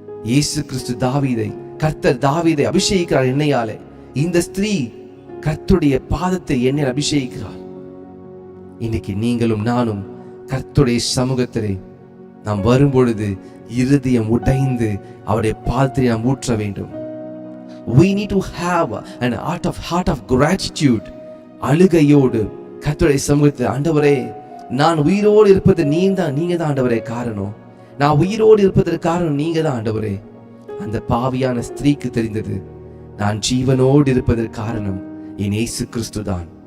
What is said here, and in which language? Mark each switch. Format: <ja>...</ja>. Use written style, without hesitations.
<ta>இயேசு கிறிஸ்து கர்த்தர் தாவீதை அபிஷேகிக்கிறார் எண்ணெயாலே. இந்த ஸ்திரீ கர்த்தருடைய பாதத்தை எண்ணெய் அபிஷேகிக்கிறார். இன்னைக்கு நீங்களும் நானும் கர்த்தருடைய சமூகத்திலே நாம் வரும்பொழுது இருதயம் உடைந்து அவருடைய பாதத்தை நாம் ஊற்ற வேண்டும்.</ta> <en>We need to have an heart of gratitude.</en> <ta>அழுகையோடு கர்த்தருடைய சமூகத்தில், ஆண்டவரே, நான் உயிரோடு இருப்பது நீங்க தான் ஆண்டவரே காரணம். நான் உயிரோடு இருப்பதற்கு காரணம் நீங்க தான் ஆண்டவரே. அந்த பாவியான ஸ்திரீக்கு தெரிந்தது, நான் ஜீவனோடு இருப்பதற்கு காரணம் என் இயேசு கிறிஸ்து தான்.</ta>